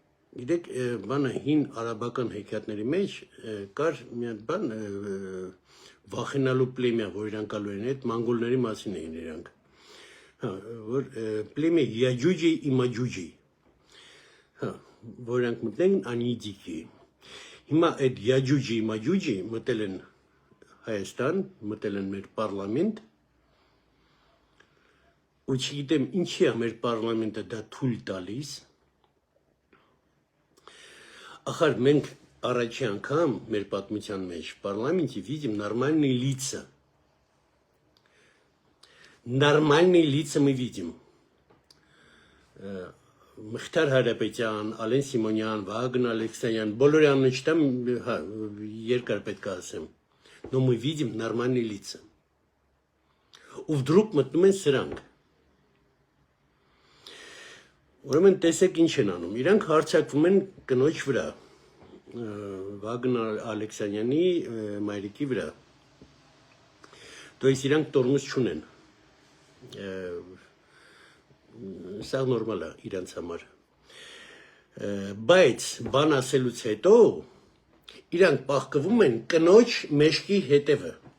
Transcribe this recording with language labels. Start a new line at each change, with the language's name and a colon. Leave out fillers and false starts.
Armenian: գիտեք, բանը հին արաբական հեքիաթների մեջ կար մի հատ բան վախենալու պլեմիա, որ իրանք ալու են, այդ մանգոլների մասին էին իրանք, որ պլեմիա Յաջուջի իմաջուջի, որ իրանք մտեն անիդիկի, հիմա այդ Յաջուջի իմաջուջի մտել են Հայաստան, մտել են մեր պարլամենտ, ու չգիտեմ ինչի է մեր պարլամենտը դա թույլ տալիս, ախար մենք առաջի անգամ մեր պատմության մեջ в парламенте видим нормальные лица.
Russian: Нормальные лица мы видим.
Armenian: Մխիթար Հարապետյան, Ալեն Սիմոնյան, Վագն Ալեքսանյան, բոլորի անունը չտամ, երկար պետք է ասեմ.
Russian: Но мы видим нормальные лица.
Armenian: Ու вдруг մտնում են սրանք. Ուրեմն տեսեք ինչ են անում. Իրանք հարձակվում են կնոջ վրա. Վագն Ալեքսանյանի մայրիկի վրա То есть իրանք տորմուզ չունեն Սա նորմալ է իրանց համար Բայց բան ասելուց հետո իրանք պահկվում են կնոջ մեջքի հետևը